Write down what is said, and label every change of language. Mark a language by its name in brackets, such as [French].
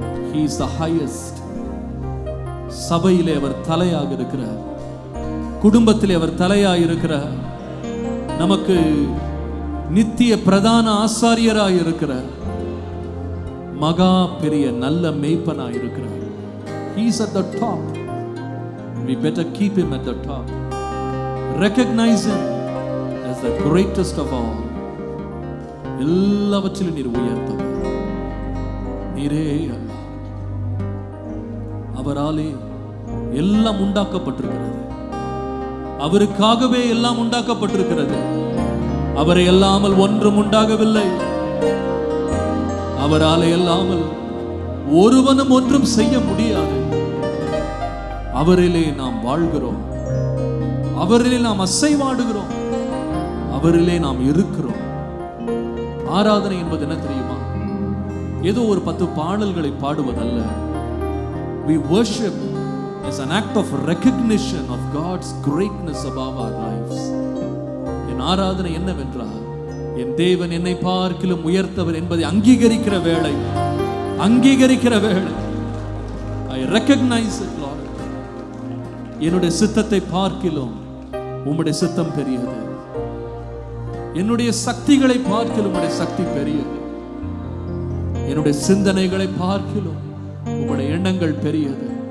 [English] He is the highest. [Tamil] சபையிலே அவர் தலையாக இருக்கிறார், குடும்பத்திலே அவர் தலையாக இருக்கிறார், நமக்கு நித்திய பிரதான ஆசாரியராய் இருக்கிறார், மகா பெரிய நல்ல மேய்ப்பனாய் இருக்கிறார். [English] He is at the top. We better keep him at the top. Recognize him as the greatest of all. [Tamil] எல்லாவற்றிலும் நீர் உயர்ந்தவர், நீரே அல்ல. அவராலே எல்லாம் உண்டாக்கப்பட்டிருக்கிறது, அவருக்காகவே எல்லாம் உண்டாக்கப்பட்டிருக்கிறது. அவரை அல்லாமல் ஒன்றும் உண்டாகவில்லை. அவராலே அல்லாமல் ஒருவனும் ஒன்றும் செய்ய முடியாது. அவரிலே நாம் வாழ்கிறோம், அவரிலே நாம் அசைவாடுகிறோம், அவரிலே நாம் இருக்கிறோம். ஆராதனை என்பது என்ன தெரியுமா? ஏதோ ஒரு 10 பாடல்களை பாடுவதல்ல. [English] We worship as an act of recognition of God's greatness above our lives. [Tamil] என் ஆராதனை என்னவென்றால், என் தேவன் என்னை பார்க்கிலும் உயர்த்தவர் என்பதை அங்கீகரிக்கிற வேளை, அங்கீகரிக்கிற வேளை. [English] I recognize it, Lord. [Tamil] என்னுடைய சித்தத்தை பார்க்கிலும் உம்முடைய சித்தம் பெரியது, என்னுடைய சக்திகளை பார்க்கிலும் உம்முடைய சக்தி பெரியது, என்னுடைய சிந்தனைகளை பார்க்கிலும் உம்முடைய எண்ணங்கள் பெரியது.